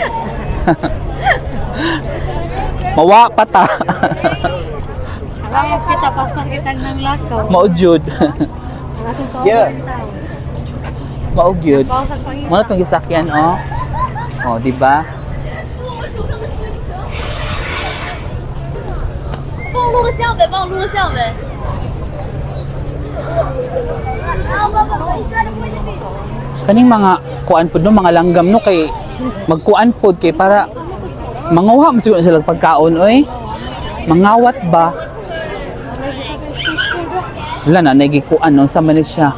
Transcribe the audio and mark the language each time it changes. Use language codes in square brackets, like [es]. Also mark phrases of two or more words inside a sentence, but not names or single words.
[ceb] Mawa pa ta. [tl] Alam mo [ceb] kita, paspas kita ng lakaw. Maujud. Yeah. Maugyud. Pausag pangita. Muna tong gisakyan oh. Oh, di ba? [zh] 帮我录个像呗。 [ceb] Kaning mga kuan pud no, mga langgam no kay magkuan pud kay para manguha mo siguro sila pagkaon oy. Mangawat ba? Wala na nagikuan no sa man siya.